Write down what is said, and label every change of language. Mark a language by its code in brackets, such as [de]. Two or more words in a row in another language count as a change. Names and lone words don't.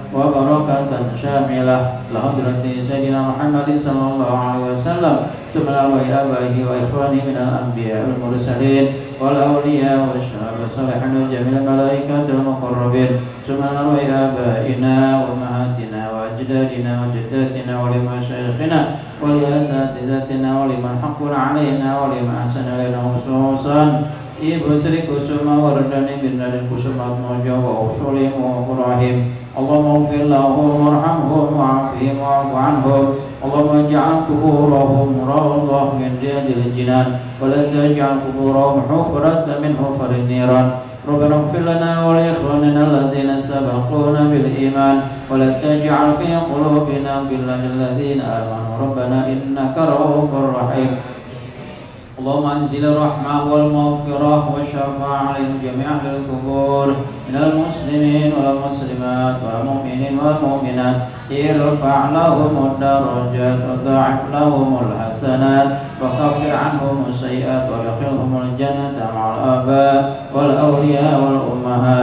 [ar] وبركة شاملة لحضرة سيدنا محمد صلى الله عليه وسلم ثم لأرواح آبائه وإخوانه من الأنبياء والمرسلين والأولياء والشهداء والصالحين وجميع الملائكة المقربين ثم لأرواح آبائنا وأمهاتنا وأجدادنا وجداتنا ولمشايخنا ولأساتذتنا ولمن حق علينا ولمن أحسن إلينا خصوصا Ibu Sri Kusuma Wardani bin Raden Kusuma Atmojo وأصولهم وفروعهم. اللهم اغفر لهم وارحمهم وعافهم واعف عنهم. اللهم اجعل قبورهم روضة من رياض الجنان ولا تجعل قبورهم حفرة من حفر النيران. ربنا اغفر لنا ولإخواننا الذين سبقونا بالإيمان ولا تجعل في قلوبنا غلا للذين آمنوا ربنا إنك رءوف رحيم. اللهم انزل الرحمة والمغفرة والشفاعة عليهم جميع أهل القبور من المسلمين والمسلمات والمؤمنين والمؤمنات ارفع لهم الدرجات وضاعف لهم الحسنات وكفر عنهم السيئات وادخلهم الجنة مع الآباء والأولياء والأمهات.